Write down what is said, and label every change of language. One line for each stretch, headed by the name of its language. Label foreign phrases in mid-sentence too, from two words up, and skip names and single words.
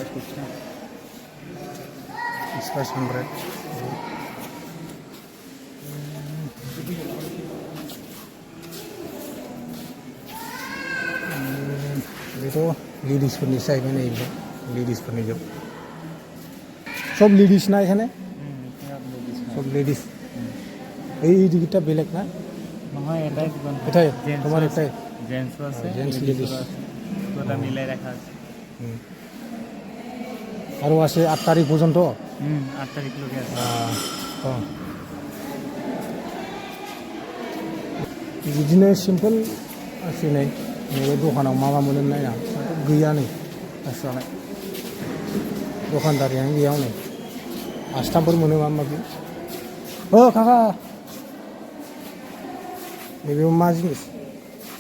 Bodo: फिक्स प्राइस 100 बेथ' लेडिसफोरनि जाहैबाय नै लेडिसफोरनि जोब सब लेडिस ना एखाने सब लेडिस
Assamese: এই টিকিটটা বেলেগ না নহয় এটাই
Bangla: এটাই তোমার এটাই
Assamese: জেন্টস আছে জেন্টস লেডিস
Bangla: ওটা মিলাই রাখা আছে
Assamese: আৰু আছে 8 তাৰিখ পৰ্যন্ত 8 তাৰিখ লৈকে আছে
Bodo: बिदिनो सिम्पोल आसि नै नैबे दखानाव मा मा मोनो नाया गैया नै गासिबालाय दखानदारियानो गैया हनै आस्थामफोर मोनो माबा माबि काका नैबे मा जिनिस